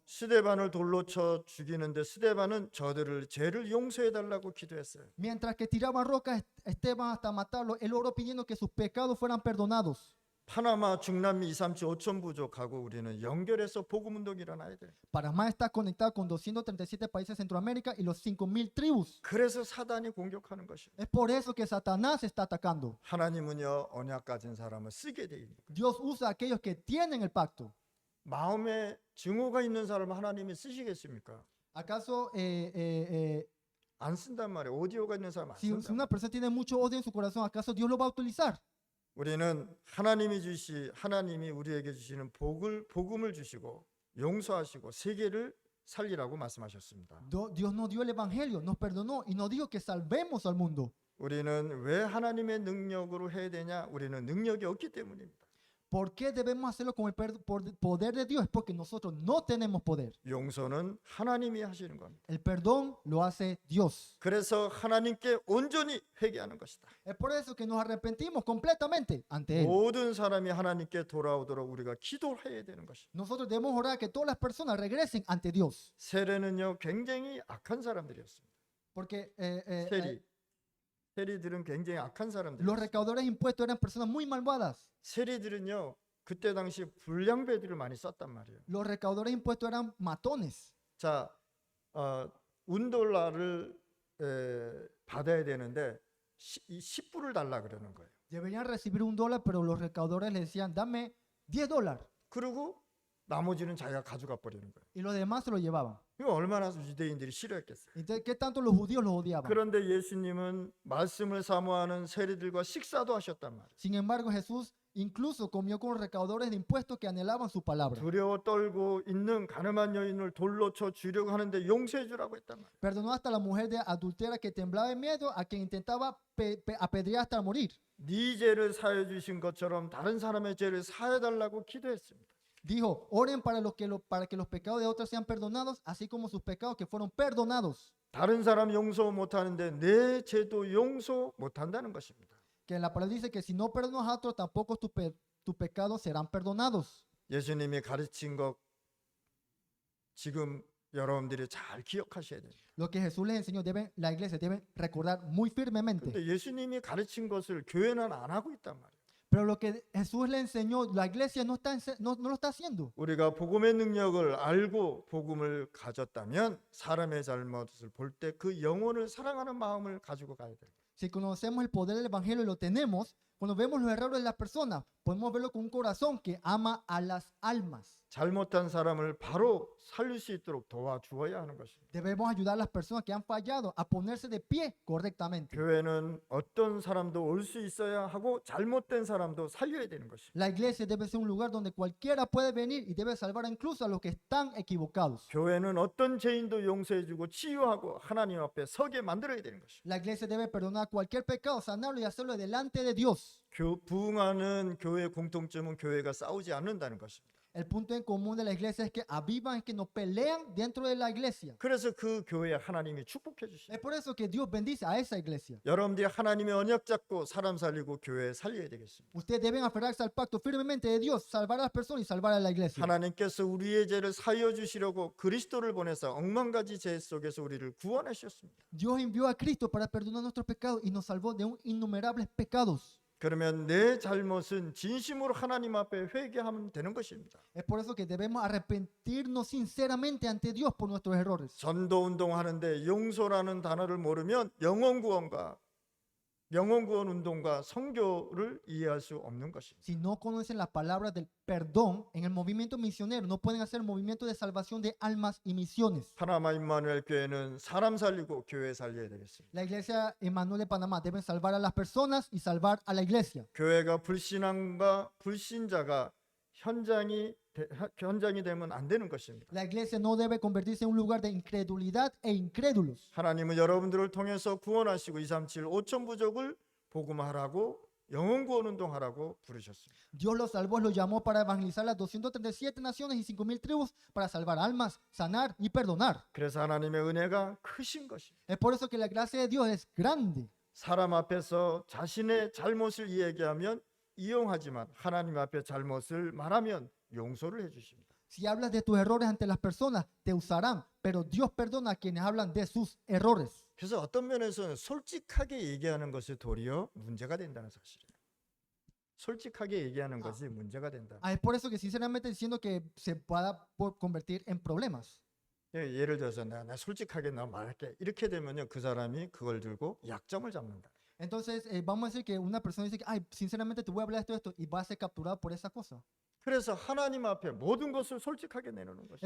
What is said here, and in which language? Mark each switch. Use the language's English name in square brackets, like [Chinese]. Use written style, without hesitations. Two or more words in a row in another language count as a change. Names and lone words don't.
[Korean] 스데반을 돌로 쳐 죽이는데 스데반은 저들을 죄를 용서해 달라고 기도했어요. [Spanish] Mientras que tiraban rocas, Esteban hasta matarlo, él oró pidiendo que sus pecados fueran perdonados. [Korean] 파나마, 중남미 237 5천 부족하고 우리는 연결해서 복음 운동이 일어나야 돼. [Spanish] Panamá está conectado con 237 países de Centroamérica y los 5,000 tribus. [Korean] 그래서 사단이 공격하는 것이에요. [Spanish] Es por eso que Satanás está atacando. [Korean] 하나님은요 언약 가진 사람을 쓰게 돼 있는 거예요. [Spanish] Dios usa a aquellos que tienen el pacto. [Korean] 마음에 증오가 있는 사람을 하나님이 쓰시겠습니까? [Spanish] ¿Acaso [Korean] 안 쓴단 말이에요. 오디오가 있는 사람 안 [Spanish] si [Korean] 쓴단 [Spanish] una [Korean] 말이에요. [Spanish] persona tiene mucho odio en su corazón, ¿acaso Dios lo va a utilizar? [Korean] 우리는 하나님이 우리에게 주시는 복음을 주시고 용서하시고 세계를 살리라고 말씀하셨습니다. [Spanish] Dios nos dio el evangelio, nos perdonó y nos dijo que salvemos al mundo. [Korean] 우리는 왜 하나님의 능력으로 해야 되냐? 우리는 능력이 없기 때문입니다. [Spanish] ¿Por qué debemos hacerlo con el poder de Dios? Es porque nosotros no tenemos poder. [Korean] 용서는 하나님이 하시는 겁니다. [Spanish] El perdón lo hace Dios. [Korean] 그래서 하나님께 온전히 회개하는 것이다. [Spanish] Es por eso que nos arrepentimos completamente ante Él. [Korean] 모든 사람이 하나님께 돌아오도록 우리가 기도해야 되는 것이다. [Spanish] Nosotros debemos orar que todas las personas regresen ante Dios. [Korean] 세례는요 굉장히 악한 사람들이었습니다. [Spanish] Porque [Korean] 세리들은 굉장히 악한 사람들. [Spanish] los recaudadores de impuestos eran personas muy malvadas. [Korean] 세리들은요 그때 당시 불량배들을 많이 썼단 말이에요. [Spanish] Los recaudadores de impuestos eran matones. [Korean] 자, $1를 받아야 되는데 10불을 달라 그러는 거예요. [Spanish] Deberían recibir $1, pero los recaudadores le decían, dame $10. [Korean] 그리고 나머지는 자기가 가져가 버리는 거예요. [Spanish] Y los demás se lo llevaban. [Korean] 이거 얼마나 유대인들이 싫어했겠어요. [Spanish] Entonces, ¿qué tanto los judíos los odiaban? [Korean] 그런데 예수님은 말씀을 사모하는 세리들과 식사도 하셨단 말이에요. [Spanish] Sin embargo, Jesús incluso comió con los recaudadores de impuestos que anhelaban su palabra. [Korean] 두려워 떨고 있는 가늠한 여인을 돌로 쳐 죽이려고 하는데 용서해 주라고 했단 말이에요. [Spanish] Perdonó hasta la mujer de adultera que temblaba de miedo, a quien intentaba apedrear hasta morir. [Korean] 네 죄를 사해 주신 것처럼 다른 사람의 죄를 사해 달라고 기도했습니다. [Spanish] Dijo, oren para que los pecados de otros sean perdonados, así como sus pecados que fueron perdonados. [Korean] 다른 사람 용서 못 하는데 내 죄도 용서 못 한다는 것입니다. [Spanish] Que la palabra dice que si no perdonas a otros, tampoco tus pecados serán perdonados. [Korean] 예수님이 가르친 것 지금 여러분들이 잘 기억하셔야 돼요. [Spanish] Lo que Jesús les enseñó, la iglesia debe recordar muy firmemente. [Korean] 근데 예수님이 가르친 것을 교회는 안 하고 있단 말이에요. [Spanish] Pero lo que Jesús le enseñó, la iglesia no lo está haciendo. [Korean] 우리가 복음의 능력을 알고 복음을 가졌다면 사람의 잘못을 볼 때 그 영혼을 사랑하는 마음을 가지고 가야 돼요. [Spanish] Si conocemos el poder del Evangelio y lo tenemos, cuando vemos los errores de las personas, podemos verlo con un corazón que ama a las almas. [Korean] 잘못한 사람을 바로 살릴 수 있도록 도와주어야 하는 것입니다. [Spanish] Debemos ayudar a las personas que han fallado a ponerse de pie correctamente. [Korean] 교회는 어떤 사람도 올 수 있어야 하고 잘못된 사람도 살려야 되는 것입니다. [Spanish] La iglesia debe ser un lugar donde cualquiera puede venir y debe salvar incluso a los que están equivocados. [Korean] 교회는 어떤 죄인도 용서해주고 치유하고 하나님 앞에 서게 만들어야 되는 것입니다. [Spanish] La iglesia debe perdonar cualquier pecado, sanarlo y hacerlo delante de Dios. [Korean] 부흥하는 교회 공통점은 교회가 싸우지 않는다는 것입니다. [Spanish] El punto en común de la iglesia es que avivan, es que no pelean dentro de la iglesia. [Korean] 그래서 그 교회에 하나님이 축복해 주십니다. [Spanish] Es por eso que Dios bendice a esa iglesia. [Korean] 여러분들이 하나님의 언약 잡고 사람 살리고 교회 살려야 되겠습니다. [Spanish] Ustedes deben aferrarse al pacto firmemente de Dios, salvar a las personas y salvar a la iglesia. [Korean] 하나님께서 우리의 죄를 사하여 주시려고 그리스도를 보내서 억만 가지 죄 속에서 우리를 구원하셨습니다. [Spanish] Dios envió a Cristo para perdonar nuestros pecados y nos salvó de innumerables pecados. [Korean] 그러면 내 잘못은 진심으로 하나님 앞에 회개하면 되는 것입니다. [Spanish] Es por eso que debemos arrepentirnos sinceramente ante Dios por nuestros errores. [Korean] 전도 운동하는데 용서라는 단어를 모르면 영혼 구원 운동과 선교를 이해할 수 없는 것입니다. [Spanish] Si no conocen las palabras del perdón en el movimiento misionero, no pueden hacer el movimiento de salvación de almas y misiones. [Korean] 파나마 임마누엘 교회는 사람 살리고 교회 살려야 되겠습니다. [Spanish] La iglesia Emmanuel de Panamá deben salvar a las personas y salvar a la iglesia. [Korean] 교회가 불신앙과 불신자가 현장이 되면 안 되는 것입니다. [Spanish] La iglesia no debe convertirse en un lugar de incredulidad e incrédulos. [Korean] 하나님은 여러분들을 통해서 구원하시고 237 5천 부족을 복음하라고 영혼 구원 운동하라고 부르셨습니다. [Spanish] Dios los salvó, los llamó para evangelizar las 237 naciones y 5,000 tribus para salvar almas, sanar y perdonar. [Korean] 그래서 하나님의 은혜가 크신 것입니다. [Spanish] Es por eso que la gracia de Dios es grande. [Korean] 사람 앞에서 자신의 잘못을 이야기하면 이용하지만 하나님 앞에 잘못을 말하면 용서를 해주십니다. [Spanish] Si hablas de tus errores ante las personas, te usarán, pero Dios perdona a quienes hablan de sus errores. [Korean] 그래서 어떤 면에서는 솔직하게 얘기하는 것이 도리어 문제가 된다는 사실이에요. 솔직하게 얘기하는 것이 문제가 된다. [Spanish] Es por eso que sinceramente diciendo que se pueda convertir en problemas. [Korean] 예를 들어서 나 솔직하게 나 말할게 이렇게 되면요 그 사람이 그걸 들고 약점을 잡는다. [Spanish] Entonces, vamos a decir que una persona dice que, ay, sinceramente te voy a hablar de esto y va a ser capturado por esa cosa. [Korean] 그래서 하나님 앞에 모든 것을 솔직하게 내놓는 것이죠.